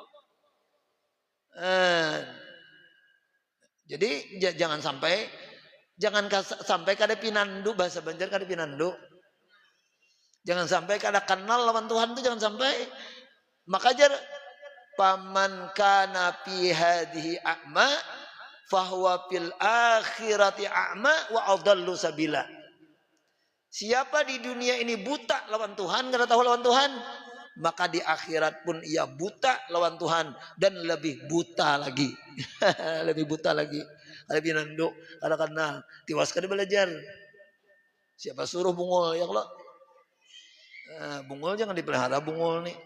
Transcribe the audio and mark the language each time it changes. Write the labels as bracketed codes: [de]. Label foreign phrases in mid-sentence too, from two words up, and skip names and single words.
[bjn] Jadi jangan sampai kada pinandu, bahasa Banjar kada pinandu. Jangan sampai kada kenal lawan Tuhan itu, jangan sampai. Maka jar [ar] من كان في هذه أعمى فهو في الآخرة أعمى وأضل سبيلا. [bjn] Siapa di dunia ini buta lawan Tuhan, kada tahu lawan Tuhan, maka di akhirat pun ia buta lawan Tuhan dan lebih buta lagi. Lebih buta lagi. Ada pinanduk, kada kenal, tiwas kada belajar. Siapa suruh bungul ya Allah? Bungul jangan dipelihara bungul nih.